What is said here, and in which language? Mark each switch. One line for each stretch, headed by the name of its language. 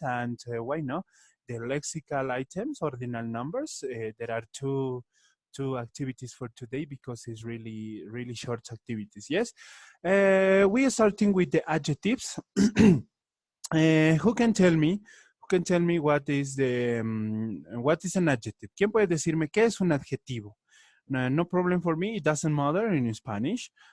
English: And why not? The lexical items, ordinal numbers. There are two activities for today because it's really short activities. Yes. We are starting with the adjectives. Who can tell me? Who can tell me what is an adjective?
Spanish: ¿Quién puede decirme qué es un adjetivo?
English: No problem for me. It doesn't matter in Spanish.